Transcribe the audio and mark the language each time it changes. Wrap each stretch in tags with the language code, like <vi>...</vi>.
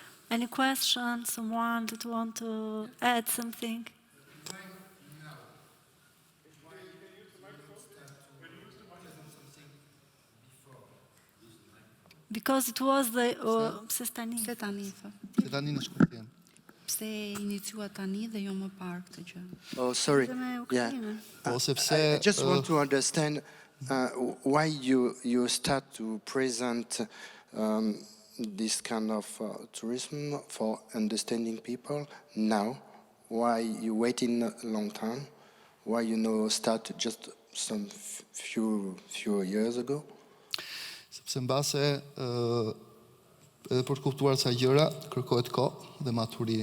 <en>Any questions? Someone that want to add something? Because it was the</en> <sq>pse tani? Pse tani, thë? Se tani në shkurtim. Pse iniciua tani dhe jo më parë këtë gjë?</sq> <en>Oh, sorry.</en> <sq>Me</sq> <en>Yeah.</en> <sq>Ukrainën. Po sepse</sq> <en>I just want to understand why you start to present this kind of tourism for understanding people now. Why you waiting a long time? Why start just some few years ago?</en> <sq>sepse mbase edhe për të kuptuar ca gjëra kërkohet kohë dhe maturi.</sq>